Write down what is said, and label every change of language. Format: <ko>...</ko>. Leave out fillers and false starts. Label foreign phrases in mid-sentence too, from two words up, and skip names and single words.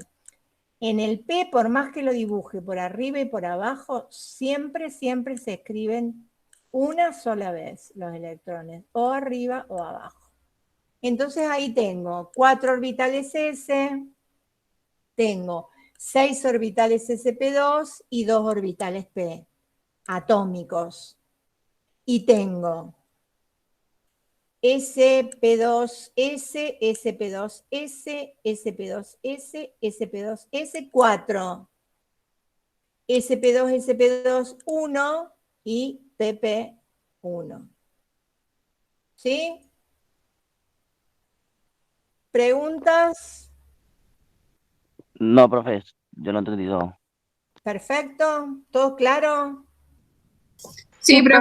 <es>En el P, por más que lo dibuje por arriba y por abajo, siempre se escriben una sola vez los electrones, o arriba o abajo. Entonces ahí tengo 4 orbitales S, tengo 6 orbitales sp2 y 2 orbitales p atómicos. Y tengo sp2s, sp2s, sp2s, sp2s, 4. sp2, sp2, 1 y pp1. ¿Sí? ¿Preguntas? No, profe, yo no he entendido. Perfecto. ¿Todo claro? Sí, profe.</es>